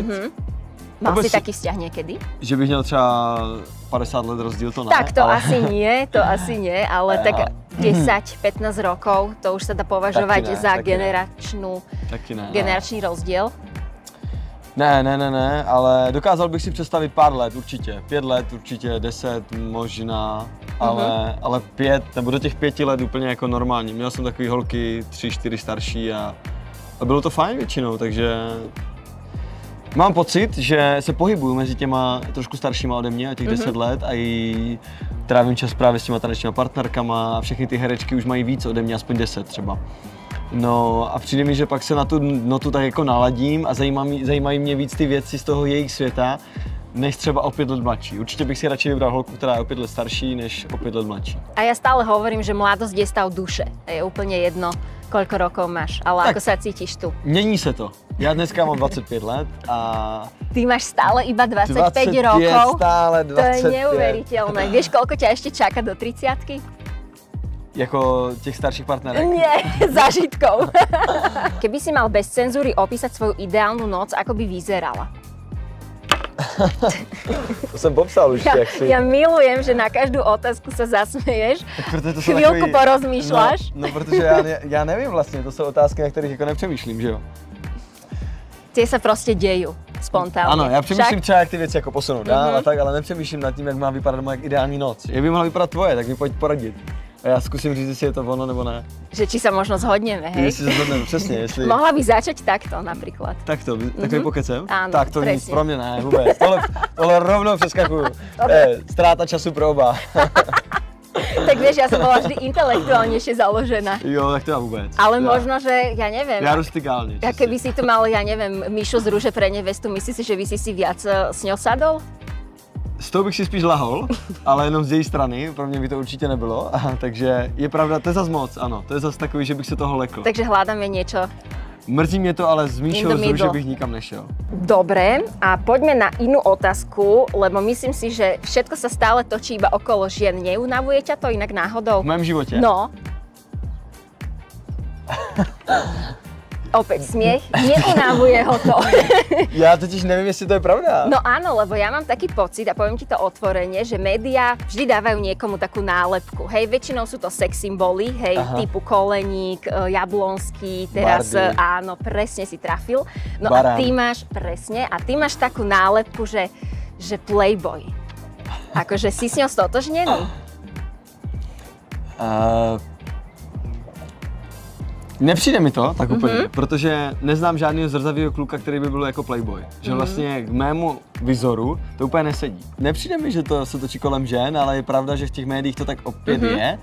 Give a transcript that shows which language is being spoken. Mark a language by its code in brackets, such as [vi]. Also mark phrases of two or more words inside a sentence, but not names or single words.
[sk] Mal si taký vzťah niekedy? [cs] Že bych měl třeba 50 let rozdíl, to ne. [sk] Tak to asi nie, ale tak 10-15 rokov, to už sa dá považovať za generačný rozdiel. [cs] Ne, ale dokázal bych si představit pár let určitě. 5 let určitě, 10 možná, ale 5, nebo do těch 5 let úplně jako normální. Měl jsem takový holky 3-4 starší a bylo to fajn většinou, takže mám pocit, že se pohybuju mezi těma trošku staršíma ode mě, těch 10 let a i trávím čas právě s těma tanečníma partnerkama a všechny ty herečky už mají víc ode mě, aspoň 10 třeba. No a přijde mi, že pak se na tu notu tak jako naladím a zajímají mě víc ty věci z toho jejich světa, než třeba o 5 let mladší. Určitě bych si radši vybral holku, která je o 5 let starší, než o 5 let mladší. [sk] A ja stále hovorím, že mladosť je stav duše. Je úplne jedno, koľko rokov máš, ale tak, ako sa cítiš tu? [cs] Mění se to. Já dneska mám 25 let a... [sk] Ty máš stále iba 25 rokov? Stále 25. To je neuveriteľné. Vieš, koľko ťa ešte čaká do 30-ky? [cs] Jako těch starších partnerek? [sk] Nie, zážitkov. Keby si mal bez cenzúry opísať svoju ideálnu noc, ako by vyzerala? [cs] To jsem popsal už, jak si... [sk] Ja milujem, že na každú otázku sa zasmeješ, chvíľku porozmýšľaš. [cs] No, protože já nevím vlastně, to jsou otázky, na kterých jako nepřemýšlím, že jo? [sk] Tie sa proste dejú spontánne. [cs] Ano, já přemýšlím třeba, jak ty věci jako posunout dál a tak, ale nepřemýšlím nad tím, jak má vypadat moje ideální noc. Jak by mohla vypadat tvoje, tak mi pojď poradit. A já zkusím říct, jestli je to ono nebo ne. [sk] Že či sa možno zhodneme, hej? [cs] Jestli se zhodneme, přesně. Jestli... [sk] Mohla by začať takto napríklad. [cs] Takto, takový pokecem? [sk] Áno, tak to presne. [cs] nic pro mě ne, vůbec. Tohle rovnou přeskakuju. Ztráta času pro oba. [sk] Tak vieš, ja som bola vždy intelektuálnejšie založená. [cs] Jo, tak to já vůbec. [sk] Ale možno, že, ja neviem. [cs] Já rustikálně. [sk] A keby si tu mal, ja neviem, Míšu z Rúže pre nevestu, myslíš si, že by si viac s ňou sadol? [cs] S tou bych si spíš lahol, ale jenom z její strany, pro mě by to určitě nebylo, takže je pravda, to je zas moc, ano, to je zas takový, že bych se toho lekl. [sk] Takže hľadáme niečo. [cs] Mrzí mě to, ale s Míšou z Rúže bych nikam nešel. [sk] Dobre, a poďme na inú otázku, lebo myslím si, že všetko sa stále točí iba okolo žien. Neunavuje ťa to inak náhodou? [cs] V mém životě? No. [sk] Opäť smiech, neunavuje ho to. Já totiž nevím, jestli to je pravda. No áno, lebo ja mám taký pocit, a poviem ti to otvorene, že médiá vždy dávajú niekomu takú nálepku. Hej, väčšinou sú to sex symboly, hej, typu Koleník, Jablonský, teraz Bardy. áno, presne si trafil. No Barán. a ty máš, presne, a ty máš takú nálepku, že playboy. Akože si s ňou stotožnený? [cs] Nepřijde mi to tak úplně, protože neznám žádného zrzavého kluka, který by byl jako playboy. Že vlastně k mému vizoru to úplně nesedí. Nepřijde mi, že to se točí kolem žen, ale je pravda, že v těch médiích to tak opět je.